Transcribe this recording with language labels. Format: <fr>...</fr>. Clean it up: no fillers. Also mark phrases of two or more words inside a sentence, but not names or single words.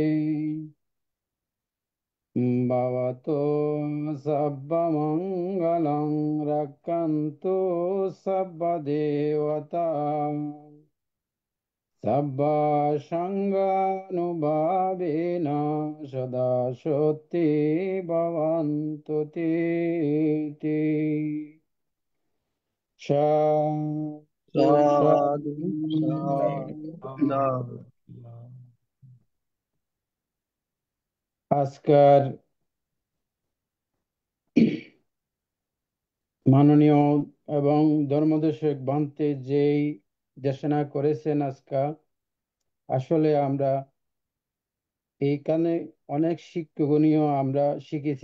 <sa>भवतु सर्वमङ्गलं रक्षन्तु सर्वदेवता सर्वसङ्गानुभावेन सदा शक्ति भवन्तु ते।</sa> <bn>साधु সাধু साधु। সাধু। আজকার মাননীয় এবং ধর্মদেশক বান্তে যেই দেশনা করেছেন আজকা, আসলে আমরা এইখানে অনেক শিক্ষণীয় আমরা শিখেছি।</bn>